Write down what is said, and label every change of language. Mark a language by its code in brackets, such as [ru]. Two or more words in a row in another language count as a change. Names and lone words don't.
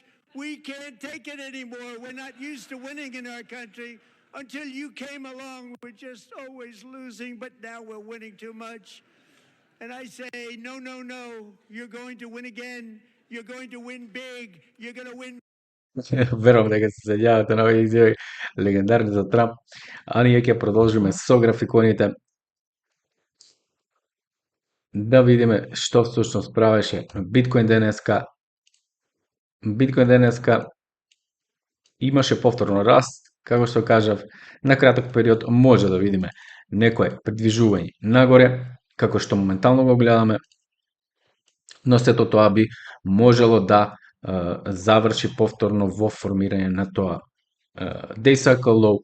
[en] We can't take it anymore. We're not used to winning in our country. Until you came along, we're just always losing, but now we're winning too much. And I say, no, no, no, you're going to win again. You're going to win big. You're going to win. [mk] Верувам дека се сеќавате на овие изјави легендарни за Трамп. А ние ќе продолжиме со графиконите да видиме што всушност правеше Биткоин денеска. Биткоин денеска имаше повторно раст, како што кажав, на краток период може да видиме некое придвижување нагоре, како што моментално го гледаме, но сето тоа би можело да заврши повторно во формирање на тоа [en] Day-Cycle Low.